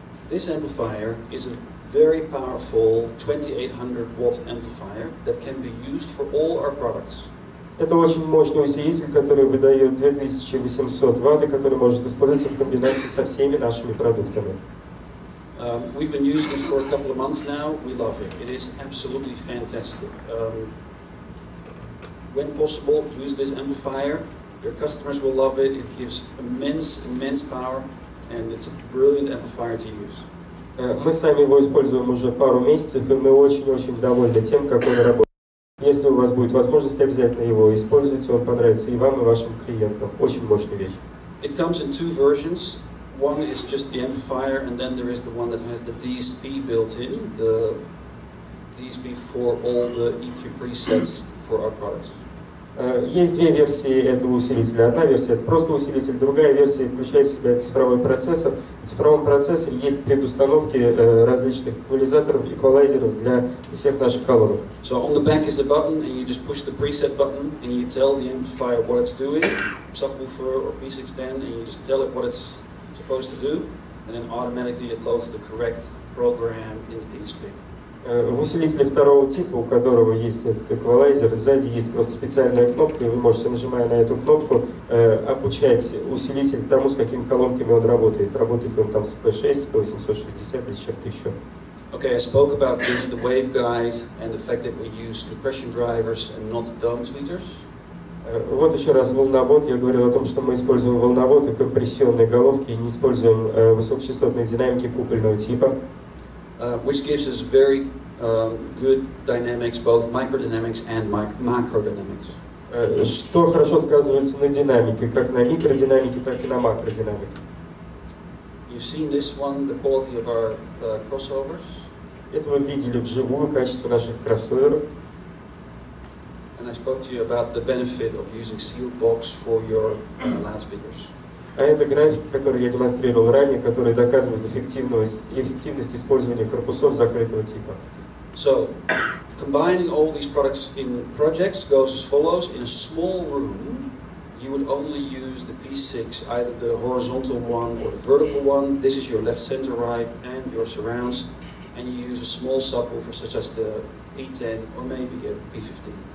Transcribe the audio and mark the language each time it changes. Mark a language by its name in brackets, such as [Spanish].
[English] This amplifier is a very powerful 2800 watt amplifier that can be used for all our products. [Russian] Это очень мощный усилитель, который выдает 2800 Вт, и который может использоваться в комбинации со всеми нашими продуктами. [English] We've been using it for a couple of months now. We love it. It is absolutely fantastic. When possible, use this amplifier. Your customers will love it. It gives immense power, and it's a brilliant amplifier to use. [Russian] Мы сами его используем уже пару месяцев, и мы очень-очень довольны тем, как он работает. Если у вас будет возможность, обязательно его используйте, он понравится и вам, и вашим клиентам. Очень мощная вещь. [English] It comes in two versions. One is just the amplifier, and then there is the one that has the DSP built in, the DSP for all the EQ presets for our products. [Russian] Есть две версии этого усилителя. Одна версия — это просто усилитель, другая версия включает в себя цифровой процессор. В цифровом процессоре есть предустановки различных эквалайзеров для всех наших колонок. [English] So on the back is a button, and you just push the preset button, and you tell the amplifier what it's doing, subwoofer or P610, and you just tell it what it's supposed to do, and then automatically it loads the correct program in the DSP. [Russian] В усилителе второго типа, у которого есть этот эквалайзер, сзади есть просто специальная кнопка, и вы можете, нажимая на эту кнопку, обучать усилитель тому, с какими колонками он работает. Работает ли он там с P6, с P860 или с чем-то еще. [English] Okay, I spoke about this, the waveguide, and the fact that we use compression drivers and not dome tweeters. [Russian] Вот еще раз волновод. Я говорил о том, что мы используем волновод и компрессионные головки, и не используем высокочастотные динамики купольного типа. [English] Which gives us very good dynamics, both microdynamics and macrodynamics. [Russian] Что хорошо сказывается на динамике, как на микродинамике, так и на макродинамике. [English] You've seen this one, the quality of our crossovers. [Russian] Это вы видели вживую качество наших кроссоверов. [English] And I spoke to you about the benefit of using sealed box for your loudspeakers. [Russian] А это графики, которые я демонстрировал ранее, которые доказывают эффективность использования корпусов закрытого типа. [English] So, combining all these products in projects goes as follows. In a small room, you would only use the P6, either the horizontal one or the vertical one. This is your left, center, right, and your surrounds. And you use a small subwoofer such as the P10 or maybe a P15.